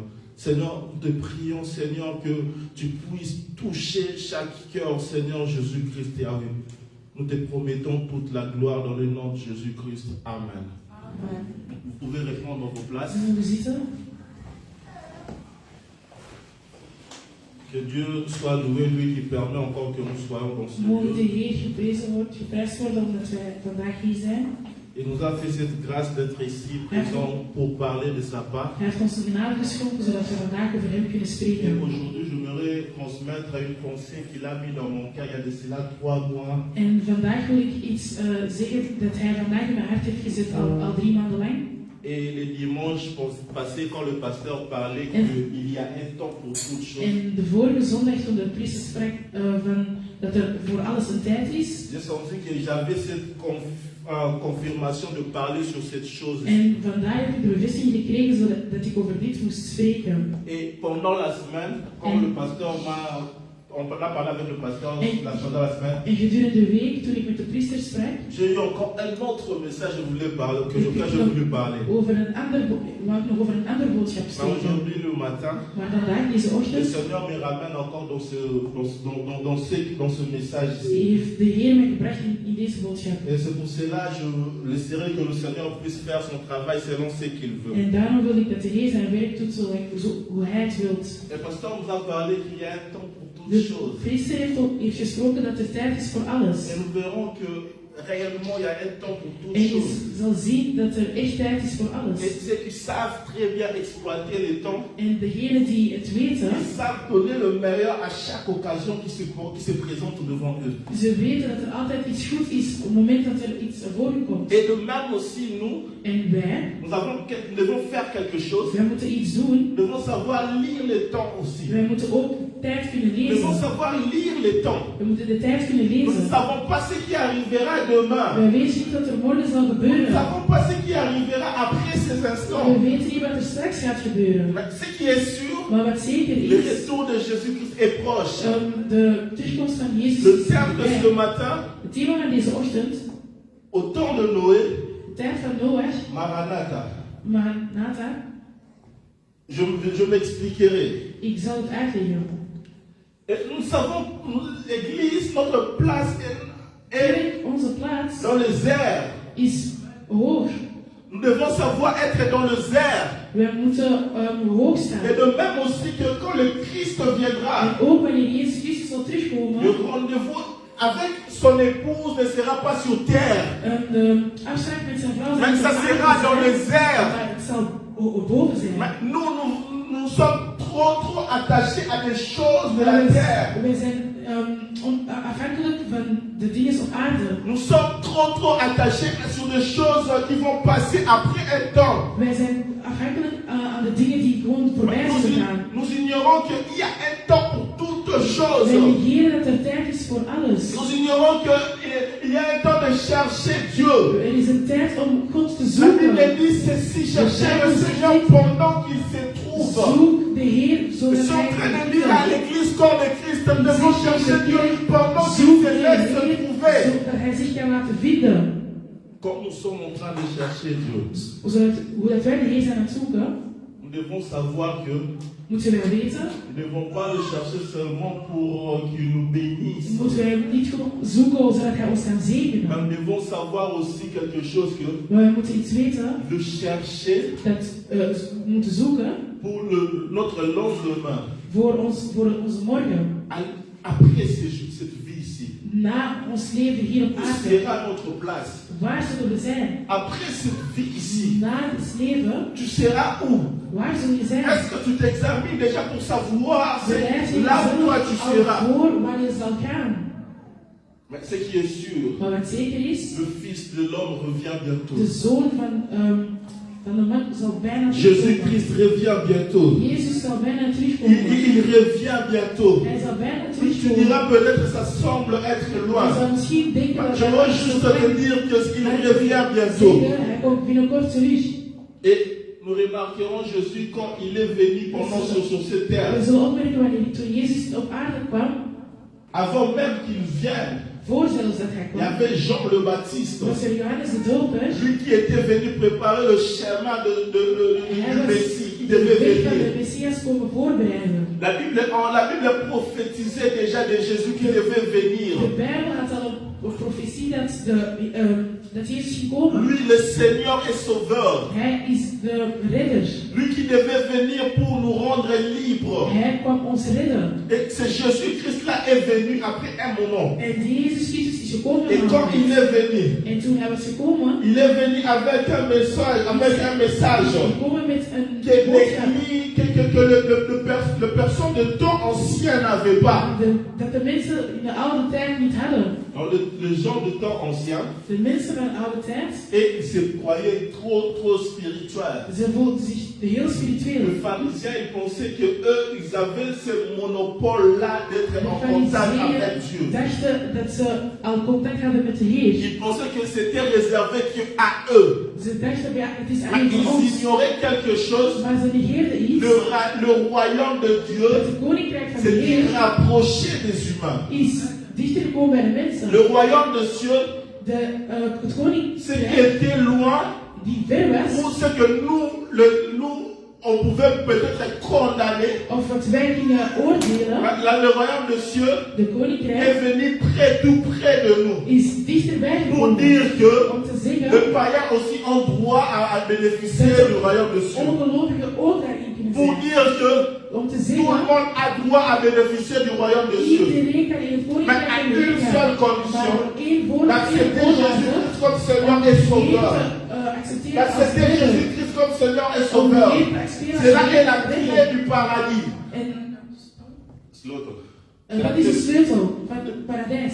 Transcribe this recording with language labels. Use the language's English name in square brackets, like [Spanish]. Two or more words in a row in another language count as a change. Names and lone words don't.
[French] Seigneur, nous te prions, Seigneur, que tu puisses toucher chaque cœur, Seigneur Jésus-Christ, Yahweh. Nous te promettons toute la gloire dans le nom de Jésus-Christ. Amen. Amen. Vous pouvez répondre à vos places. Que Dieu soit loué, lui qui permet encore que nous soyons dans ce [Dutch] Mogen de [French] lieu. [Dutch] Heer geprijsd worden omdat wij vandaag hier zijn. [French] Il nous a fait cette grâce d'être ici présent pour parler de sa part. [Dutch] Hij heeft ons de genade geschonken zodat we vandaag over hem kunnen [French] Et [Dutch] spreken. [French] aujourd'hui, j'aimerais transmettre une pensée qu'il a mis dans mon cœur il y a de cela 3 mois. [Dutch] En vandaag wil ik iets zeggen dat hij vandaag in mijn hart heeft gezet al 3 maanden lang. [French] Et les dimanches passés, quand le pasteur parlait qu'il y a un temps pour toutes choses, [Dutch] En de vorige zondag toen de priester sprak van dat er voor alles een tijd is. [French] j'ai senti que j'avais cette confirmation de parler sur cette chose. [Dutch] En vandaag heb ik de bevestiging gekregen zodat ik over dit moest spreken. [French] Et pendant la semaine, quand le pasteur on a parlé avec le pasteur pendant la semaine. [Dutch] En gedurende de week, toen ik met de priester sprak, [French] J'ai eu encore un autre message que je voulais parler, que j'ai voulu parler. [Dutch] wou ik nog over een ander boodschap [French] Mais [Dutch] spreken. [French] aujourd'hui, le matin, [Dutch] Maar vandaag, deze [French] le [Dutch] ochtend, [French] Seigneur me ramène encore dans ce message ici. [Dutch] heeft de Heer mij gebracht in deze boodschap. [French] Et c'est pour cela que je laisserai que le Seigneur puisse faire son travail selon ce qu'il veut. [Dutch] En daarom wil ik dat de Heer zijn werk doet hoe Hij het wilt. [French] Et le pasteur nous a parlé qu'il y a un temps pour toutes [Dutch] De [French] choses. [Dutch] priester heeft gesproken dat er tijd is voor alles. [French] Et nous verrons que réellement il y a un temps pour toutes [Dutch] En je [French] choses. [Dutch] zal zien dat er echt tijd is voor [French] Et [Dutch] alles. [French] ceux qui savent très bien exploiter les temps, [Dutch] En degenen die het weten, [French] ils savent donner le meilleur à chaque occasion qui se présente devant eux. [Dutch] ze weten dat er altijd iets goed is op het moment dat er iets voor u komt. [French] Et de même aussi nous, [Dutch] En wij, [French] nous devons faire quelque chose. [Dutch] wij moeten iets doen. [French] Nous devons savoir lire les temps aussi. [Dutch] Wij moeten ook tijd kunnen [French] Nous devons [Dutch] lezen. [French] savoir lire les temps. [Dutch] We moeten de tijd kunnen [French] Nous ne [Dutch] lezen. [French] savons pas ce qui arrivera demain. [Dutch] Wij weten niet wat er morgen zal [French] Nous ne [Dutch] gebeuren. [French] savons pas ce qui arrivera après ces [Dutch] We [French] instants. [Dutch] weten niet wat er straks gaat gebeuren. [French] Mais ce qui est sûr, [Dutch] Maar wat zeker [French] le [Dutch] is, [French] retour de Jésus-Christ est proche. [Dutch] de terugkomst van Jezus [French] Le [Dutch] is [French] terme de ce [Dutch] dichtbij. [French] matin, [Dutch] Het thema van deze ochtend, [French] au temps de Noé, [Dutch] de tijd van Noach, [French] Maranatha. [Dutch] Maranatha, [French] Je m'expliquerai. [Dutch] ik zal het uitleggen. [French] Et nous savons, l'Église, notre place est [Dutch] Kerk, onze plaats, [French] dans les airs. [Dutch] is hoog. [French] Nous devons savoir être dans les airs. [Dutch] We moeten hoog staan. [French] Et de même aussi que quand le Christ viendra, [Dutch] En ook wanneer Jezus Christus zal terugkomen, [French] le rendez-vous avec son épouse ne sera pas sur terre, [Dutch] de afspraak met zijn vrouw zal [French] mais [Dutch] niet [French] ça [Dutch] op aarde [French] sera dans [Dutch] zijn, [French] les airs. [Dutch] maar het zal boven zijn. [French] Mais nous sommes trop attachés à des choses de la [Dutch] Maar [French] terre. [Dutch] we zijn afhankelijk van de dingen op aarde. [French] Nous sommes trop attachés sur des choses qui vont passer après un temps. [Dutch] Wij zijn afhankelijk aan de dingen die gewoon voorbij [French] Mais [Dutch] zullen gaan. [French] nous ignorons qu'il y a un temps pour toutes choses. [Dutch] Wij negeren dat er tijd is voor alles. [French] Nous ignorons qu'il y a un temps de chercher Dieu. [Dutch] Er is een tijd om God te [French] La [Dutch] zoeken. [French] Bible dit ceci, cherchez le Seigneur pendant qu'il se trouve. [Dutch] Zoek de Heer [French] Je [Dutch] zodat [French] suis en [Dutch] hij [French] train de [Dutch] kan [French] dire à [Dutch] vinden. [French] l'église corps de Christ, nous devons chercher Dieu pendant qu'il [Dutch] Zoek [French] se [Dutch] de [French] laisse [Dutch] Heer [French] trouver. [Dutch] zodat hij zich kan laten vinden. [French] Comme nous sommes en train de chercher Dieu, [Dutch] Hoe dat wij de Heer zijn aan het zoeken, [French] nous devons savoir que [Dutch] moeten wij weten. [French] nous ne devons pas le chercher seulement pour qu'il nous bénisse. [Dutch] Moeten wij niet gewoon zoeken zodat hij ons kan [French] Mais [Dutch] zegenen. [French] nous devons savoir aussi quelque chose que [Dutch] Maar we moeten iets weten [French] le chercher [Dutch] dat we moeten zoeken [French] pour notre lendemain. [Dutch] voor onze morgen. [French] Après cette vie ici, [Dutch] Na ons leven hier op [French] où [Dutch] aarde. [French] sera notre place? [Dutch] Waar zullen we zijn? [French] Après cette vie ici, [Dutch] Na het leven, [French] tu seras où? [Dutch] waar zul je zijn? [French] Est-ce que tu t'examines déjà pour savoir [Dutch] Bereid je [French] là où toi tu [Dutch] jezelf al [French] seras? [Dutch] voor waar je zal gaan. [French] Mais ce qui est sûr, [Dutch] Maar wat zeker is, [French] le Fils de l'homme revient bientôt. [Dutch] de zoon van de man zal bijna terugkomen. [French] Jésus-Christ revient bientôt. [Dutch] Jezus zal bijna terugkomen. [French] Il revient bientôt. [Dutch] Hij zal bijna [French] Tu [Dutch] terugkomen. [French] diras peut-être que ça semble être [Dutch] Je [French] loin. [Dutch] zou misschien denken dat [French] Je veux juste te dire qu'il revient bientôt. [Dutch] zeker, hij komt binnenkort terug. [French] Et nous remarquerons Jésus quand il est venu pendant sur cette [Dutch] We [French] terre. [Dutch] zullen opmerken wanneer toen Jezus op aarde kwam, [French] Avant même qu'il vienne, [Dutch] voor zelfs dat hij [French] il y [Dutch] kwam, [French] avait Jean le Baptiste. [Dutch] was er Johannes de Doper. [French] Lui qui était venu préparer le chemin du Messie qui devait [Dutch] De weg van de [French] venir. [Dutch] Messias komen voorbereiden. [French] La Bible prophétisait déjà de Jésus qui devait [Dutch] De [French] venir. [Dutch] Bijbel had al een profetie dat Jezus ging komen. [French] Lui, le Seigneur et Sauveur. [Dutch] Hij is de redder. [French] Lui qui devait venir pour nous rendre libres. [Dutch] Hij kwam ons redden. [French] Et ce Jésus-Christ-là est venu après un moment. [Dutch] En Jezus Christus is gekomen. [French] Et quand il est venu, [Dutch] En toen hij was gekomen, [French] il est venu avec un message [Dutch] gekomen met een [French] que [Dutch] boodschap. [French] les personnes de temps ancien n'avaient pas. [Dutch] Dat de mensen in de oude tijd niet hadden. [French] Alors, les gens de temps ancien, [Dutch] De mensen van de oude tijd, [French] et ils se croyaient trop spirituels. [Dutch] ze voelden zich heel spiritueel. [French] Les pharisiens, ils pensaient que eux, ils avaient ce monopole-là d'être [Dutch] De [French] en contact avec [Dutch] fariseeën [French] Dieu. [Dutch] dachten dat ze al contact hadden met de Heer. [French] Ils pensaient que c'était réservé qu'à eux. [Dutch] Ze dachten, ja, het is [French] Mais [Dutch] alleen voor [French] ils [Dutch] ons. [French] ignoraient quelque chose. [Dutch] Maar ze negeerden iets. [French] Le royaume de Dieu, [Dutch] Het koninkrijk van de [French] c'est [Dutch] Heer [French] qui rapprochait des humains. [Dutch] is dichter gekomen bij de mensen. [French] Le royaume de Dieu, [Dutch] Het [French] ce qui [Dutch] koninkrijk [French] était loin, [Dutch] die ver was, [French] pour ce que nous, on pouvait peut-être être condamnés. [Dutch] of wat wij gingen oordelen, [French] Là, le royaume de Dieu [Dutch] de [French] est [Dutch] koninkrijk, [French] venu tout près de nous. [Dutch] is dichterbij [French] Pour [Dutch] gekomen. [French] dire que [Dutch] Om te zeggen, [French] le païen aussi ont droit à bénéficier du royaume de Dieu. [Dutch] ongelovigen ook daarin kunnen [French] Pour [Dutch] zijn. [French] dire que [Dutch] Om te [French] tout le [Dutch] zeggen, [French] monde a droit à bénéficier du royaume de Dieu. [Dutch] iedereen kan in het [French] Mais à [Dutch] koninkrijk van de [French] une [Dutch] Heer [French] seule [Dutch] gaan. [French] condition [Dutch] één [French] d'accepter Jésus-Christ comme Seigneur et Sauveur. D'accepter Jésus-Christ comme Seigneur et Sauveur. Cela est la clé du paradis. [Dutch] Dat is de sleutel van het paradijs.